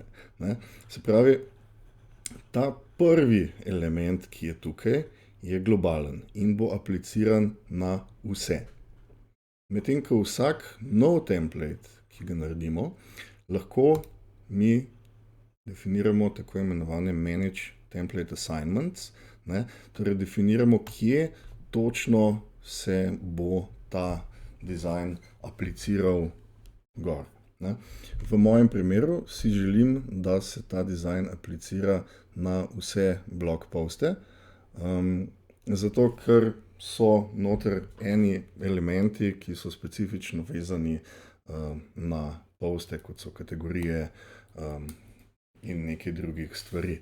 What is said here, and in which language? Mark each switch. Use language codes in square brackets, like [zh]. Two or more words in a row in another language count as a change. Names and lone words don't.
[sl] Se pravi, ta prvi element, ki je tukaj, je globalen in bo apliciran na vse. Medtem ko vsak nov template, ki ga naredimo, lahko mi definiramo tako imenovane [en] manage template assignments, [sl] torej definiramo, kje točno se bo ta dizajn apliciral gor. V mojem primeru si želim, da se ta dizajn aplicira na vse blog poste, zato ker so noter eni elementi, ki so specifično vezani na poste, kot so kategorije in nekaj drugih stvari.